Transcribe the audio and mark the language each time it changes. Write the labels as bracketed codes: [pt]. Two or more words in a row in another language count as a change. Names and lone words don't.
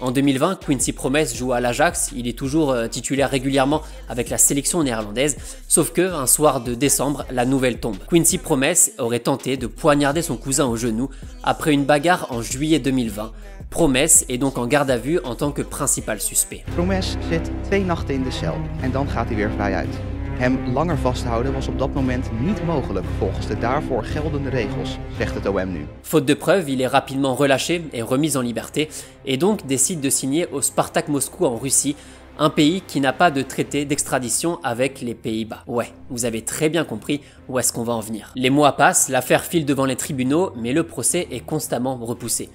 [fr] En 2020, Quincy Promes joue à l'Ajax, il est toujours titulaire régulièrement avec la sélection néerlandaise, sauf que un soir de décembre, la nouvelle tombe. Quincy Promes aurait tenté de poignarder son cousin au genou après une bagarre en juillet 2020, Promes est donc en garde à vue en tant que principal suspect. [nl] Promes zit 2 nachten in de cel en dan gaat hij weer vrij uit. Hem langer vasthouden was op dat moment niet mogelijk volgens de daarvoor geldende regels, zegt het OM nu. [fr] Faute de preuves, il est rapidement relâché et remis en liberté et donc décide de signer au Spartak Moscou en Russie, un pays qui n'a pas de traité d'extradition avec les Pays-Bas. Ouais, vous avez très bien compris où est-ce qu'on va en venir. Les mois passent, l'affaire file devant les tribunaux, mais le procès est constamment repoussé.